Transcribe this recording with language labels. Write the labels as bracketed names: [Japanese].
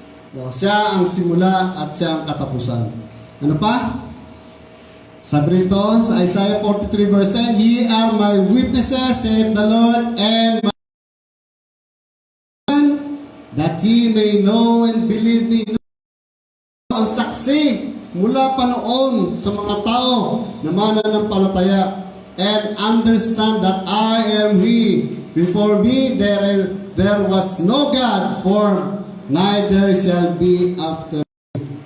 [Filipino] No, siya ang simula at siya ang katapusan. Ano pa? Sabi nito sa [English] Isaiah 43 verse 10, Ye are my witnesses, saith the Lord, and my that ye may know and believe me. [Filipino] Ang saksi mula pa noon sa mga tao na mananampalataya [English] and understand that I am He. Before me there was no God formed, neither shall be after me.